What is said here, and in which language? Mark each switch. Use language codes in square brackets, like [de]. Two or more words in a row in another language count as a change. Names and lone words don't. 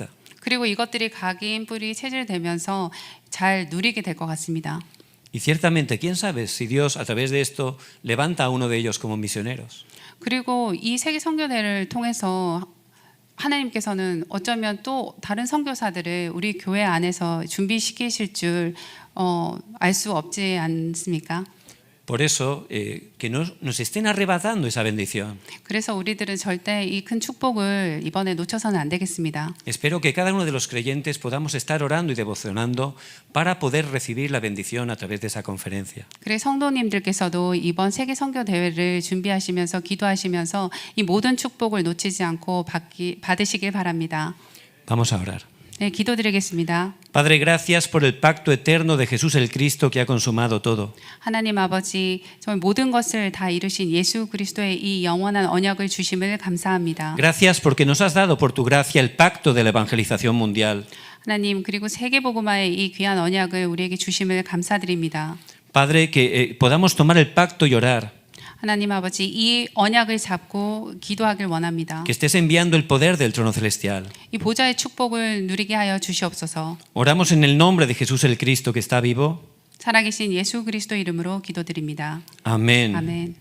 [ko] 그리고 이것들이 각인 뿌리 체질되면서 잘 누리게 될 것 같습니다. [es] Y ciertamente, quién sabe si Dios a través de esto levanta a uno de ellos como misioneros. [ko] 그리고 이 세계 선교 대회를 통해서 하나님께서는 어쩌면 또 다른 선교사들을 우리 교회 안에서 준비시키실 줄 알 수 없지 않습니까? [es] Por eso, que no nos estén arrebatando esa bendición. [ko] 그래서 우리들은 절대 이 큰 축복을 이번에 놓쳐서는 안 되겠습니다. [es] Espero que cada uno de los creyentes podamos estar orando y devocionando para poder recibir la bendición a través de esa conferencia. [ko] 그래서 성도님들께서도 이번 세계 선교 대회를 준비하시면서 기도하시면서 이 모든 축복을 놓치지 않고 받으시길 바랍니다. [es] Vamos a orar. [ko] 네, 기도드리겠습니다. [es] Padre, gracias por el pacto eterno de Jesús el Cristo que ha consumado todo. [ko] 하나님 아버지, 정말 모든 것을 다 이루신 예수 그리스도의 이 영원한 언약을 주심을 감사합니다. [es] Gracias porque nos has dado por tu gracia el pacto de la evangelización mundial. [ko] 하나님, 그리고 세계 복음화의 이 귀한 언약을 우리에게 주심을 감사드립니다. [es] Padre, que podamos tomar el pacto y orar. [ko] 하나님 아버지, 이 언약을 잡고 기도하길 원합니다. [es] Que estés enviando el poder del trono celestial. [ko] 이 보좌의 축복을 누리게 하여 주시옵소서. [es] Oramos en el nombre de Jesús el Cristo que está vivo. [ko] 살아계신 예수 그리스도 이름으로 기도드립니다. [es] Amén. [ko] 아멘.